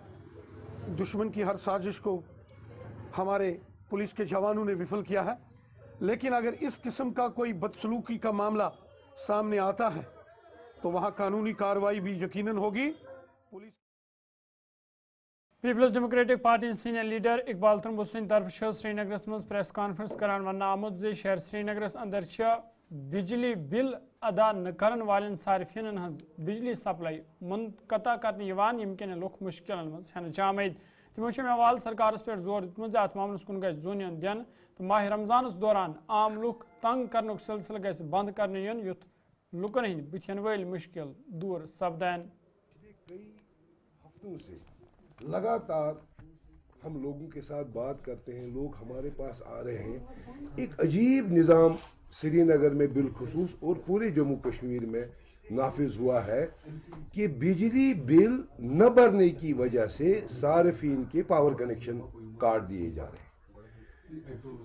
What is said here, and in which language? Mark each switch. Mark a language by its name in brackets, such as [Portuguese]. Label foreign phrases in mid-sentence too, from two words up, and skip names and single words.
[Hindi] दुश्मन की हर साजिश को हमारे पुलिस के जवानों ने विफल किया है। लेकिन अगर इस किस्म का कोई बदसलूकी का मामला सामने आता है तो वहाँ कानूनी कार्रवाई भी यकीनन होगी। पुलिस [Kashmiri] पीपल्स डेमोक्रेटिक पार्टी [English] senior leader [Kashmiri] इकबाल तंबू सिंह तरफ श्रीनगर मज [English] press conference [Kashmiri] करान वन आमुत जे शहर श्रीनगर अंदर बिजली बिल अदा न करन वालें सारिफिन हज बिजली सप्लाई मुनक़ता करने यमकिन लुक मुश्किल मज हेन आमद तमो मेवाल सरकार पे जोर दितमुत अत मामलस कुन गस जोन यन दिन तो माह रमजानस दौरान आम लुक तंग कर सिलसिल गस बंद करने युन युथ लुकन हंद बुथन वल मुश्किल दूर सपदान। [Hindi] कई हफ्तों से लगातार हम लोगों के साथ बात करते हैं, लोग हमारे पास आ रहे हैं। एक अजीब निज़ाम श्रीनगर में बिलखुसूस और पूरे जम्मू कश्मीर में नाफिज हुआ है कि बिजली बिल न भरने की वजह से सार्फिन के [English] power connection [Hindi] काट दिए जा रहे हैं।